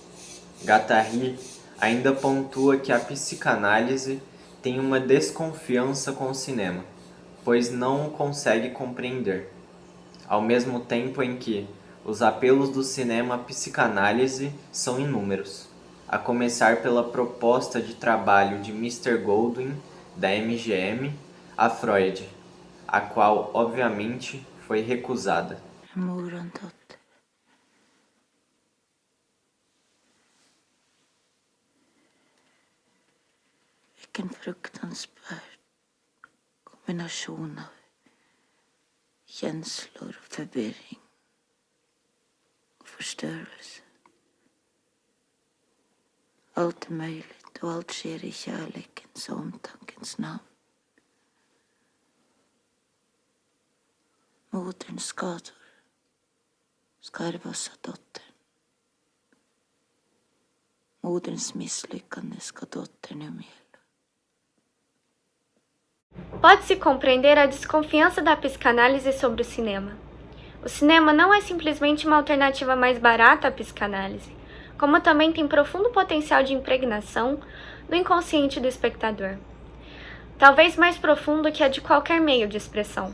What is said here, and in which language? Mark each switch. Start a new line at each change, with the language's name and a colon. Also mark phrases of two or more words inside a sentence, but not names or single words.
Portuguese: Guattari ainda pontua que a psicanálise tem uma desconfiança com o cinema, pois não o consegue compreender, ao mesmo tempo em que os apelos do cinema à psicanálise são inúmeros, a começar pela proposta de trabalho de Mr. Goldwyn, da MGM, a Freud, a qual, obviamente, foi recusada.
Swedish: Vilken fruktansvärd kombination av känslor, förvirring och förstörelse. Allt är möjligt och allt sker i kärlekens och omtankens namn. Moderns skador ska ärvas av dottern. Moderns misslyckande ska dottern umgälda.
Portuguese: Pode-se compreender a desconfiança da psicanálise sobre o cinema. O cinema não é simplesmente uma alternativa mais barata à psicanálise, como também tem profundo potencial de impregnação do inconsciente do espectador, talvez mais profundo que a de qualquer meio de expressão.